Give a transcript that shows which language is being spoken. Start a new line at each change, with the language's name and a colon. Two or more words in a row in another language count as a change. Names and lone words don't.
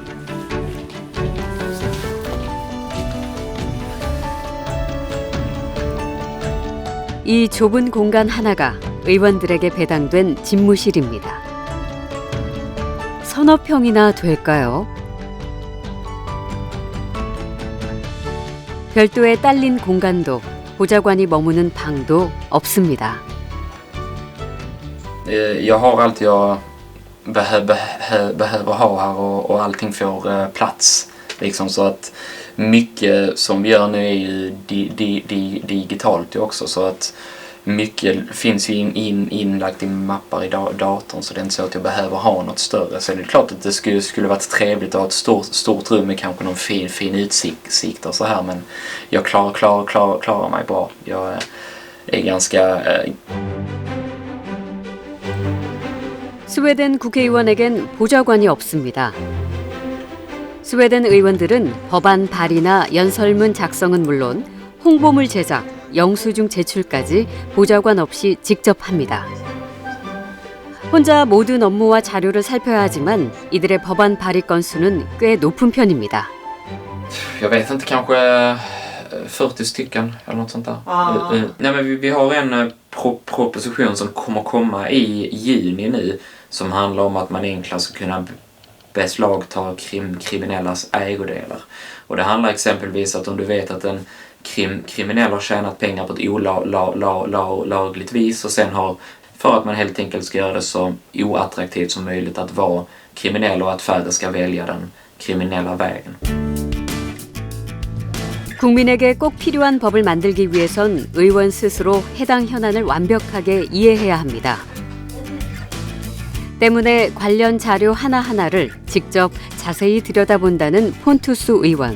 Korean: 이 좁은 공간 하나가 의원들에게 배당된 집무실입니다. 서너 평이나 될까요? 별도의 딸린 공간도 보좌관이 머무는 방도 없습니다.
Swedish: Jag har allt jag behöver ha här och allting får plats. Liksom så att mycket som vi gör nu är ju digitalt också, så att mycket finns ju inlagt i mappar i datorn, så det är inte så att jag behöver ha något större. Så det är klart att det skulle varit trevligt att ha ett stort rum med kanske någon fin utsikt och så här, men jag klarar mig bra. Jag är ganska
Korean: 스웨덴 국회의원에겐 보좌관이 없습니다. 스웨덴 의원들은 법안 발의나 연설문 작성은 물론 홍보물 제작, 영수증 제출까지 보좌관 없이 직접 합니다. 혼자 모든 업무와 자료를 살펴야 하지만 이들의 법안 발의 건수는 꽤 높은 편입니다.
Swedish: Jag vet inte, kanske 40 stycken eller något sånt där. Nej, men vi har en proposition som kommer komma i juni nu som handlar om att man enklare ska kunna beslagta kriminellas ägodelar. Och det handlar exempelvis att om du vet att en kriminell har tjänat pengar på ett olagligt vis och sen har, för att man helt enkelt ska göra det så oattraktivt som möjligt att vara kriminell och att färre ska välja den kriminella vägen.
Korean: 국민에게 꼭 필요한 법을 만들기 위해선 의원 스스로 해당 현안을 완벽하게 이해해야 합니다. 때문에 관련 자료 하나하나를 직접 자세히 들여다본다는 폰투스 의원.